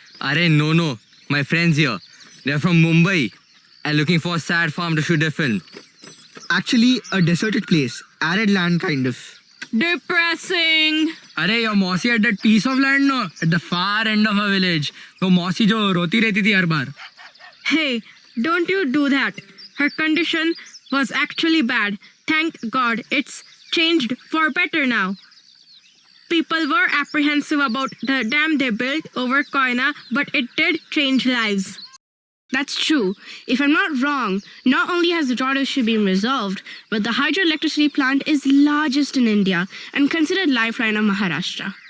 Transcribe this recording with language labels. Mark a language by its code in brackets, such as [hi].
[en] Arey, no. My friends here, they're from Mumbai and looking for a sad farm to shoot their film. Actually, a deserted place. Arid land, kind of. Depressing. Arey, your Mossy had that piece of land, no? At the far end of our village. [hi] वो Mossy जो रोती रहती थी हर बार. [en] Hey, don't you do that. Her condition was actually bad. Thank God it's changed for better now. People were apprehensive about the dam they built over Koina, but it did change lives. That's true. If I'm not wrong, not only has the drought issue been resolved, but the hydroelectricity plant is largest in India and considered lifeline of Maharashtra.